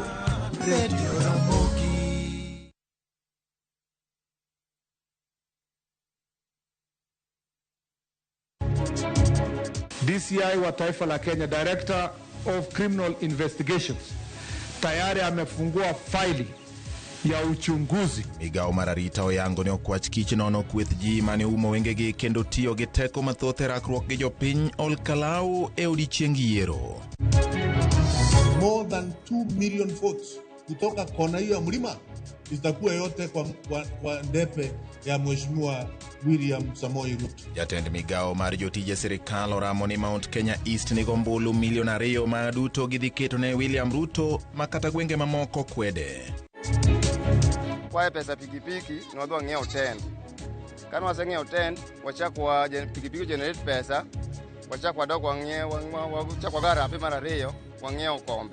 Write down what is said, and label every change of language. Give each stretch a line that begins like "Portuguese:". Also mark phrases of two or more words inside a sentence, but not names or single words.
Swahili: Radio Ramogi. DCI wa taifa la Kenya,
English: Director of Criminal Investigations,
Swahili: tayari amefungua faili ya uchunguzi.
Luo (Kenya and Tanzania): Migao mararita oyango ne okwach kich nono kweth ji mane umo wengegi kendo tiyo gi teko mathoth e rakruok gi jopiny Olkalau e odiechieng' yiero.
English: More than 2 million votes
Swahili: kutoka kona hiyo ya mlima itakuwa yote kwa ndepe ya Mheshimiwa William Samoei Ruto.
Luo (Kenya and Tanzania): Jatend migao mar jotije sirikal oramo ni Mount Kenya East ni gombulu milion 2 ma duto gidhi keto ne William Ruto makata gwenge mamoko kwede.
Swahili: Kwa pesa
Luo (Kenya and Tanzania): pikipiki ni wadwa ng'iewo tent. Kama waseng'iewo tent, wachakwa pikipiki generate pesa, wachakwa dog wang'iewo wachakwa gara api mara ariyo wang'iewo kombe.